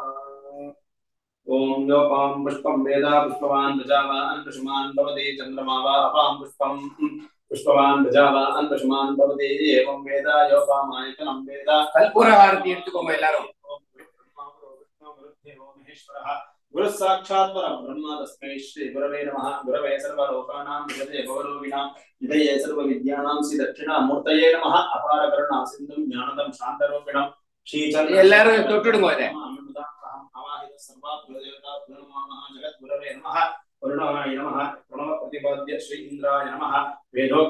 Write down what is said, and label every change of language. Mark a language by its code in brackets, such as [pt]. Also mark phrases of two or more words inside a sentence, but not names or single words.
[sa] ओम योपां पुष्पं वेदा पुष्पवान् प्रजावान् पशुमान् भवति चन्द्रमा वा अपां पुष्पं पुष्पवान् प्रजावान् पशुमान् भवति एवं वेदा योपामायतनं वेदा [ta] கற்பூர ஆரத்தி எடுத்துக்கோங்க எல்லாரும். [sa] गुरु साक्षात् परब्रह्म तस्मै श्री गुरवे नमः गुरवे सर्वलोकानां विजये भवरोगिणां विजये सर्वविद्यानां श्री दक्षिणामूर्तये नमः अपार करुणा सिन्धुं ज्ञानदं शान्तरूपिणं श्रीचन्द्र [ta] எல்லாரும் தொட்டுடுங்க இத. [sa] आवाहित सर्वाभ्यो देवताभ्यो नमः जगद्गुरवे नमः करुणाय नमः प्रणव प्रतिपाद्य श्री इंद्राय नमः वेदोक्त